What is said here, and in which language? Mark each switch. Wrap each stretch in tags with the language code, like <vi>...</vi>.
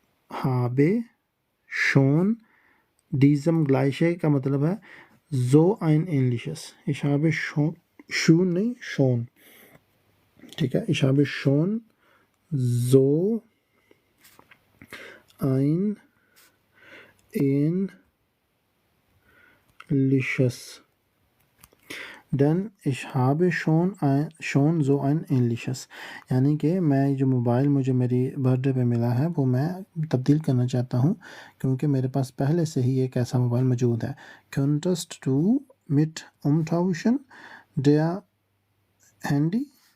<de>habe schon diesem gleiche</de> <hi>का मतलब है</hi> <de>so ein ähnliches, ich habe schon</de> <hi>नहीं</hi> <de>schon,</de> <hi>ठीक है,</hi> <de>ich habe schon so ein ähnliches. Denn ich habe schon so ein ähnliches.</de> <hi>यानी कि मैं जो मोबाइल मुझे मेरी बर्थडे पे मिला है वो मैं तब्दील करना चाहता हूँ क्योंकि मेरे पास पहले से ही एक ऐसा मोबाइल मौजूद है.</hi> <de>Könntest du mit umtauschen der Handy?</de>